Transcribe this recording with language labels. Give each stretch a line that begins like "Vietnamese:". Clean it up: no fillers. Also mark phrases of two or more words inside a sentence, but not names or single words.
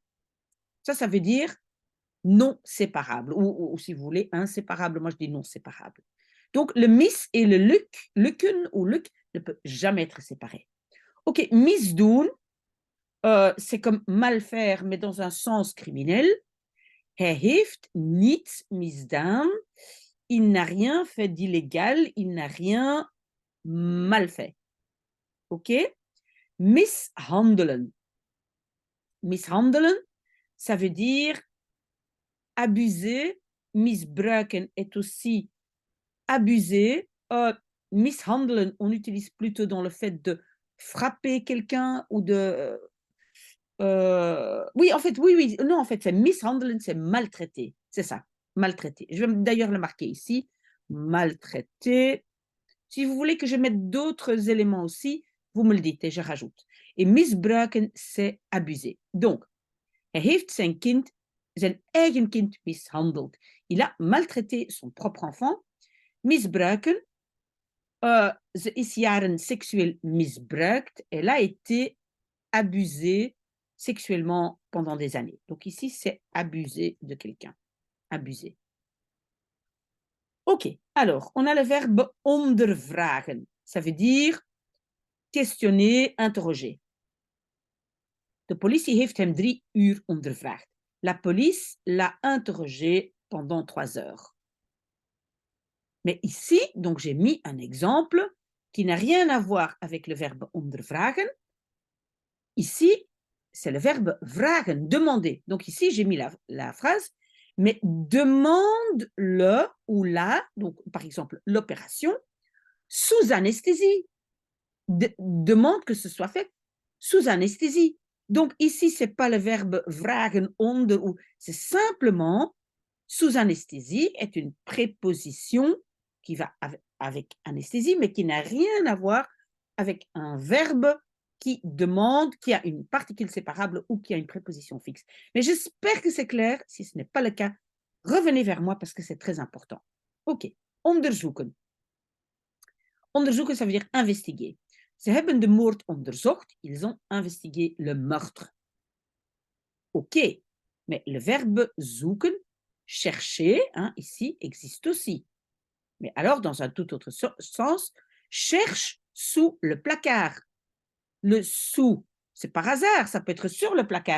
French: Ça veut dire non séparable, ou si vous voulez, inséparable. Moi, je dis non séparable. Donc, le mis et le lukken ou luk ne peuvent jamais être séparés. Ok, misdoen, c'est comme mal faire, mais dans un sens criminel.
Dutch: Hij heeft niets misdaan.
French: Il n'a rien fait d'illégal. Il n'a rien mal fait. Ok? Mishandelen. Mishandelen, ça veut dire abuser. Misbruiken est aussi abuser. Mishandelen, on utilise plutôt dans le fait de frapper quelqu'un ou de... oui, en fait, oui. Non, en fait, c'est mishandelen, c'est maltraiter. C'est ça, maltraiter. Je vais d'ailleurs le marquer ici. Maltraiter. Si vous voulez que je mette d'autres éléments aussi, vous me le dites et je rajoute. Et misbruiken, c'est abuser. Donc,
Dutch: hij heeft zijn eigen kind mishandeld.
French: Il a maltraité son propre enfant.
Dutch: Misbruiken, ze is jaren seksueel misbruikt.
French: Elle a été abusée sexuellement pendant des années. Donc ici, c'est abuser de quelqu'un. Abuser. Ok, alors, on a le verbe ondervragen. Ça veut dire questionner, interroger.
Dutch: De politie heeft hem 3 uur ondervraagd.
French: La police l'a interrogé pendant 3 heures. Mais ici, donc j'ai mis un exemple qui n'a rien à voir avec le verbe ondervragen. Ici, c'est le verbe vragen, demander. Donc ici, j'ai mis la phrase, mais demande le ou la, donc par exemple l'opération, sous anesthésie. Demande que ce soit fait sous anesthésie. Donc ici, ce n'est pas le verbe
Dutch: vragen onder,
French: c'est simplement sous anesthésie est une préposition qui va avec anesthésie, mais qui n'a rien à voir avec un verbe qui demande, qui a une particule séparable ou qui a une préposition fixe. Mais j'espère que c'est clair. Si ce n'est pas le cas, revenez vers moi parce que c'est très important. Ok, onderzoeken. Onderzoeken, ça veut dire investiguer.
Dutch: Ze hebben de moord onderzocht.
French: Ils ont investigué le meurtre. Ok, mais le verbe zoeken, chercher, hein, ici, existe aussi. Mais alors, dans un tout autre sens, cherche sous le placard. Le sous, c'est par hasard, ça peut être sur le placard.